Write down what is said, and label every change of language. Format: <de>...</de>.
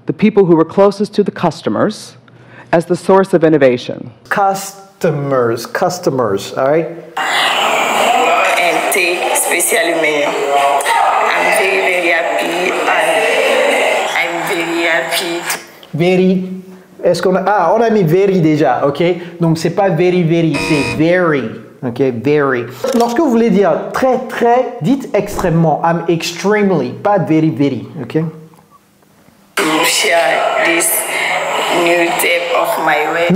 <en>The people who were closest to the customers as the source of innovation. Customers, all right? And take especially me. I'm very, very happy and I'm very happy.</en> <fr>Very. Est-ce qu'on a... Ah, on a mis very déjà, ok? Donc, c'est pas very, c'est very. Ok, very. Lorsque vous voulez dire très, très, dites extrêmement.</fr> <en>I'm extremely, pas very, ok? To share this new type of my way.</en>